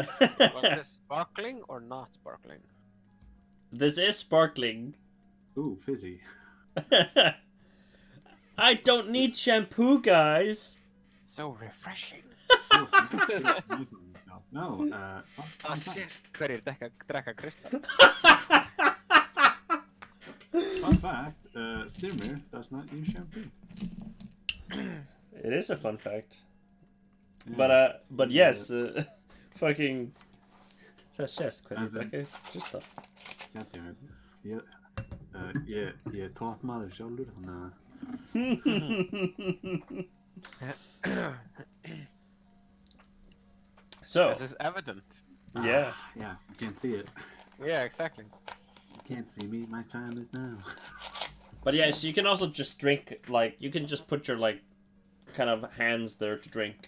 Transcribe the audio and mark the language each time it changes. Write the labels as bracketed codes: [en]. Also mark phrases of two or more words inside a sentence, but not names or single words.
[en] Was this sparkling or not sparkling? This is sparkling. Ooh, fizzy. I don't need shampoo, guys. So refreshing. Oh, so you got serious nice on yourself. No, fun fact. Yes. [is] Hverjir drekka Krista? [en] Fun fact, Styrmir does not use shampoo. It is a fun fact. Yeah. But yes, fucking... Yes, As in- Krista. Goddammit. [is] Ég er toppmaður sjálfur, þannig að... [en] So, This is evident. yeah. Yeah, you can't see it. Yeah, exactly. You can't see me, my time is now. But yeah, so you can also just drink, like, you can just put your, like, kind of hands there to drink.